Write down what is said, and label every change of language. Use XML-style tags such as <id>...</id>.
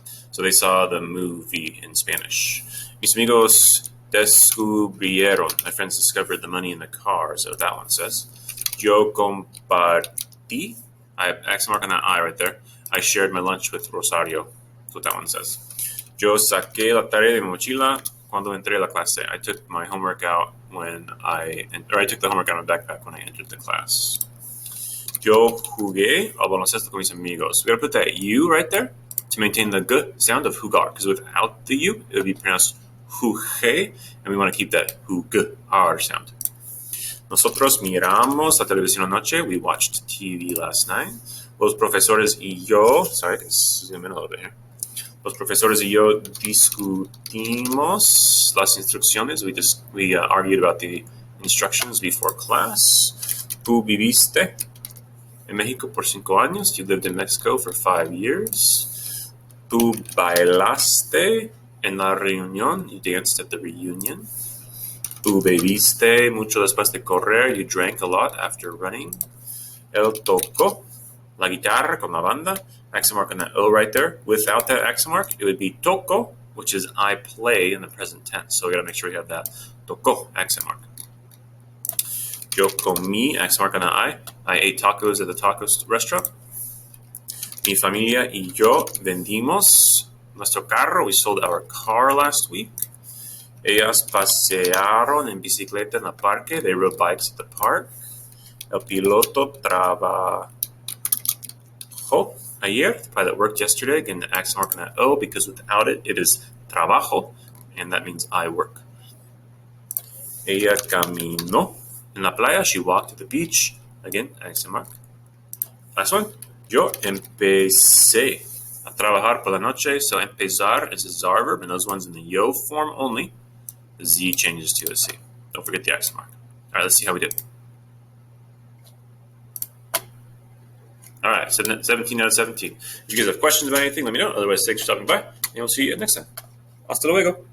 <en>So they saw the movie in Spanish.</en> <es>Mis amigos descubrieron.</es> <en>My friends discovered the money in the car, so that one says.</en> <es>Yo compartí.</es> <en>I have accent mark on that I right there. I shared my lunch with Rosario. That's what that one says.</en> <es>Yo saqué la tarea de mi mochila cuando entré a la clase.</es> <en>I took my homework out I took the homework out of my backpack when I entered the class.</en> <es>Yo jugué al baloncesto con mis amigos.</es> <en>We gotta put that U right there to maintain the g sound of jugar, because without the U, it would be pronounced jugué, and we want to keep that jugar sound.</en> <es>Nosotros miramos la televisión anoche.</es> <en>We watched TV last night.</en> <es>Los profesores y yo,</es> <en>sorry, I can zoom in a little bit here.</en> <es>Los profesores y yo discutimos las instrucciones.</es> <en>We argued about the instructions before class.</en> <es>Tú viviste en México por 5 años.</es> <en>You lived in Mexico for 5 years.</en> <es>Tú bailaste en la reunión.</es> <en>You danced at the reunion.</en> <es>Tú bebiste mucho después de correr.</es> <en>You drank a lot after running.</en> <es>Él tocó la guitarra con la banda.</es> <en>Accent mark on that O right there. Without that accent mark, it would be toco, which is I play in the present tense. So we gotta make sure we have that toco accent mark.</en> <es>Yo comí,</es> <en>accent mark on that I. I ate tacos at the taco restaurant.</en> <es>Mi familia y yo vendimos nuestro carro.</es> <en>We sold our car last week.</en> <es>Ellas pasearon en bicicleta en el parque.</es> <en>They rode bikes at the park.</en> <es>El piloto trabajó ayer.</es> <en>The pilot worked yesterday. Again, the accent mark on that O, because without it, it is trabajo, and that means I work.</en> <es>Ella caminó en la playa.</es> <en>She walked at the beach. Again, accent mark. Last one.</en> <es>Yo empecé a trabajar por la noche.</es> <en>So empezar is a zar verb, and those ones in the yo form only. The Z changes to a C. Don't forget the accent mark. All right, let's see how we did. All right, 17 out of 17. If you guys have questions about anything, let me know. Otherwise, thanks for stopping by, and we'll see you next time.</en> <es>Hasta luego.</es>